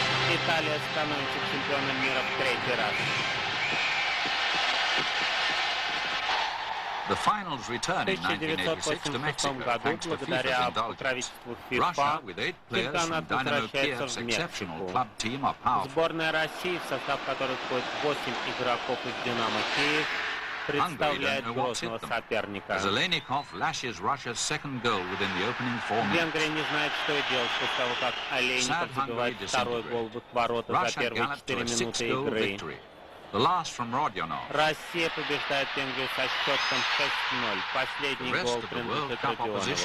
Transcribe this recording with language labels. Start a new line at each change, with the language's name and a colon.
Russian: Италия становится чемпионом мира в третий раз.
English: The finals return in 1986 to Mexico, thanks to FIFA's indulgence. Russia, with 8 players from Dynamo Kiev's exceptional club team, are powerful.
Russian: Сборная России, в состав которой входит 8 игроков из «Динамо Киев», представляет грозного соперника.
English: Zelenikov lashes Russia's second goal within the opening 4 minutes.
Russian: Венгрия не знает, что делать после того, как Олейников забивает второй гол в их ворота за первые 4 минуты игры.
English: The last from Rodionov.
Russian: Россия побеждает Венгрию со счетом 6-0. Последний гол принадлежит Родионову.